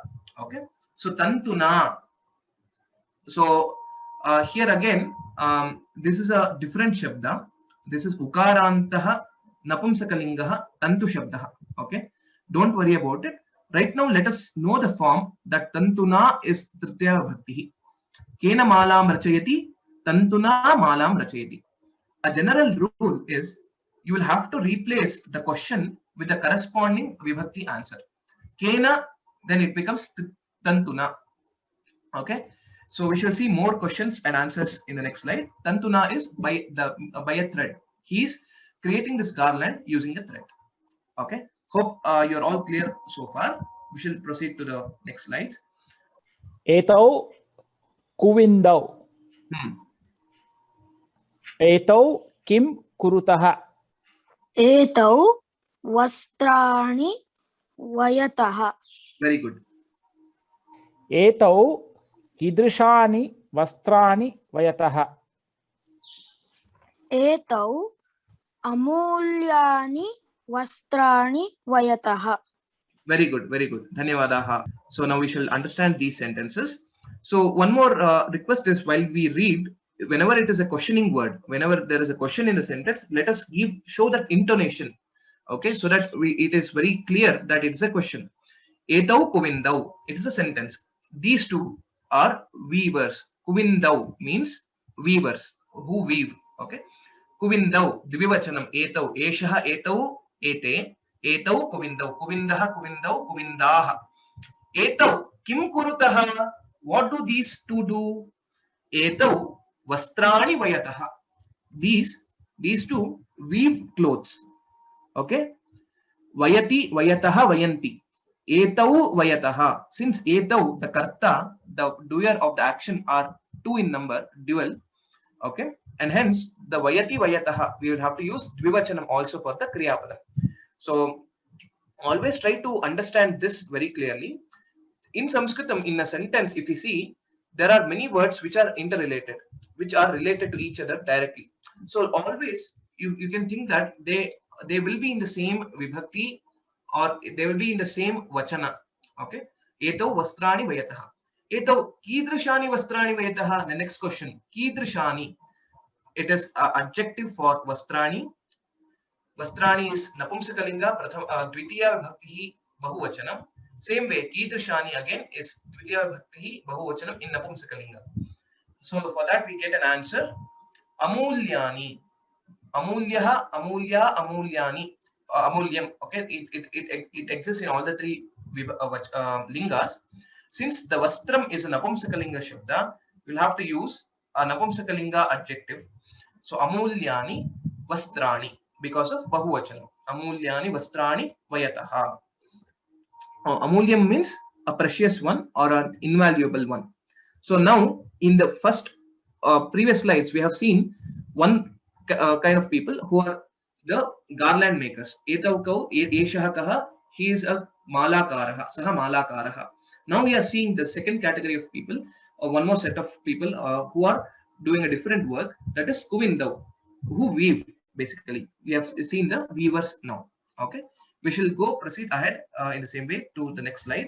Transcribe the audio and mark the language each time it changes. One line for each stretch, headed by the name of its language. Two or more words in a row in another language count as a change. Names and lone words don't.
English: Okay. So Tantuna. So here again, this is a different Shabda.
Sanskrit: This is उकारान्तः नपुंसकलिङ्गः तन्तु शब्दः.
English: Okay. Don't worry about it. Right now, let us know the form that Tantuna is
Sanskrit: तृतीया विभक्ति. केन मालां रचयति, तन्तुना मालां रचयति.
English: A general rule is you will have to replace the question with the corresponding Vibhakti answer. Kena, then it becomes Tantuna. Okay, so we shall see more questions and answers in the next slide. Tantuna is by a thread. He is creating this garland using a thread. Okay, hope you're all clear so far. We shall proceed to the next slide.
Sanskrit: एतौ कुविन्दौ. एतौ किं कुरुतः. एतौ वस्त्राणि वयतः.
English: Very good.
Sanskrit: एतौ कीदृशानि वस्त्राणि वयतः. एतौ अमूल्यानि वस्त्राणि वयतः.
English: Very good, very good. Dhanyavadaha. So now we shall understand these sentences. So one more request is, while we read, whenever it is a questioning word, whenever there is a question in the sentence, let us show that intonation. Okay, so that it is very clear that it is a question.
Sanskrit: एतौ कुविन्दौ,
English: it is a sentence. These two are weavers. Kuvindau means weavers who weave.
Sanskrit: Okay, कुविन्दौ द्विवचनम्। एतौ एषः एतौ एते एतौ कुविन्दौ कुविन्दाः कुविन्दौ कुविन्दाः. एतौ किं कुरुतः,
English: what do these two do?
Sanskrit: एतौ वस्त्राणि वयतः,
English: these two weave clothes.
Sanskrit: Okay, वयति वयतः वयन्ति. एतौ वयतः,
English: since etau, the karta, the doer of the action, are two in number, dual. Okay, and hence the
Sanskrit: वयति वयतः,
English: we will have to use dvivachanam also for the
Sanskrit: क्रिया पदम्.
English: So always try to understand this very clearly. In Sanskritam, in a sentence, if you see, there are many words which are interrelated, which are related to each other directly. So always you can think that they will be in the same vibhakti, or they will be in the same vachana.
Sanskrit: Okay, एतौ वस्त्राणि वयतः. एतौ कीदृशानि वस्त्राणि वयतः.
English: The next question, kidrishani, it is adjective for vastrani.
Sanskrit: Vastrani is नपुंसकलिङ्ग, द्वितीया विभक्ति बहुवचनम्.
English: Same way, kidrishani again is
Sanskrit: द्वितीया विभक्ति बहुवचनम्
English: in napumsakalinga. So for that we get an answer.
Sanskrit: अमूल्यानि, अमूल्यः, अमूल्या, अमूल्यानि, अमूल्यम्.
English: Okay, it exists in all the three lingas. Since the vastram is a
Sanskrit: नपुंसकलिङ्ग शब्द,
English: we'll have to use a napumsakalinga adjective. So
Sanskrit: अमूल्यानि वस्त्राणि,
English: because of bahuvachanam.
Sanskrit: अमूल्यानि वस्त्राणि वयतः.
English: Amulyam means a precious one or an invaluable one. So now in the first previous slides, we have seen one kind of people who are the garland makers.
Sanskrit: एतौ कौ एषः कः,
English: he is a
Sanskrit: मालाकारः, सः मालाकारः.
English: Now we are seeing the second category of people, or one more set of people who are doing a different work, that is kuvindau, who weave. Basically, we have seen the weavers now. Okay, we shall proceed ahead in the same way to the next slide.